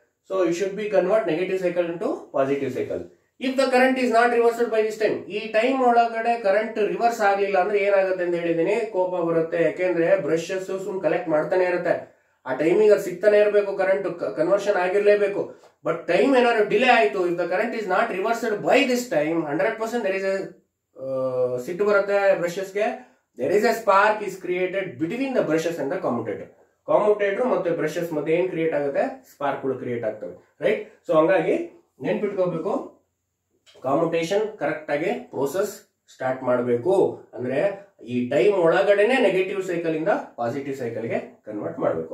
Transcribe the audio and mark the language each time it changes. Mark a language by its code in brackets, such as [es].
[en] So it should be convert negative cycle into positive cycle. If the current is not reversed by this time, [kn] ಈ time ಒಳಗಡೆ current reverse ಆಗ್ಲಿಲ್ಲ ಅಂದ್ರೆ ಏನಾಗುತ್ತೆ ಅಂತ ಹೇಳಿದೀನಿ, ಕೋಪ ಬರುತ್ತೆ. ಯಾಕೆಂದ್ರೆ ಬ್ರಷಸ್ ಸುಮ್ ಕಲೆಕ್ಟ್ ಮಾಡ್ತಾನೆ ಇರುತ್ತೆ. ಆ ಟೈಮಿಗೆ ಅದು ಸಿಗ್ತಾನೆ ಇರಬೇಕು, ಕರೆಂಟ್ ಕನ್ವರ್ಷನ್ ಆಗಿರ್ಲೇಬೇಕು. ಬಟ್ ಟೈಮ್ ಏನಾದ್ರು ಡಿಲೇ ಆಯ್ತು, [en] if the current is not reversed by this time, [kn] 100% [en] there is a [kn] ಸಿಟ್ಟು ಬರುತ್ತೆ ಬ್ರಷಸ್ಗೆ. [en] there is a spark is created between the brushes and the commutator. [kn] Commutator ಮತ್ತೆ ಬ್ರಷಸ್ ಮಧ್ಯೆ ಏನ್ create ಆಗುತ್ತೆ, spark ಗಳು create ಆಗ್ತವೆ, ರೈಟ್. ಸೊ ಹಂಗಾಗಿ ನೆನ್ಪಿಟ್ಕೋಬೇಕು, ಕಾಮ್ಯುಟೇಷನ್ correct ಆಗಿ ಪ್ರೋಸೆಸ್ ಸ್ಟಾರ್ಟ್ ಮಾಡಬೇಕು. ಅಂದ್ರೆ ಈ ಟೈಮ್ ಒಳಗಡೆನೆ ನೆಗೆಟಿವ್ ಸೈಕಲ್ ಇಂದ ಪಾಸಿಟಿವ್ ಸೈಕಲ್ ಗೆ ಕನ್ವರ್ಟ್ ಮಾಡಬೇಕು.